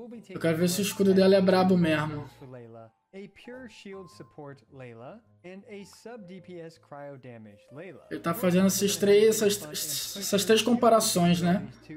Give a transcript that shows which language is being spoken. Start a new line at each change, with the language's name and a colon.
Portuguese: Eu quero ver se o escudo dela é brabo mesmo.
English: A pure shield support Layla and a sub DPS cryo damage Layla.
Portuguese: Ele tá fazendo essas três comparações, né?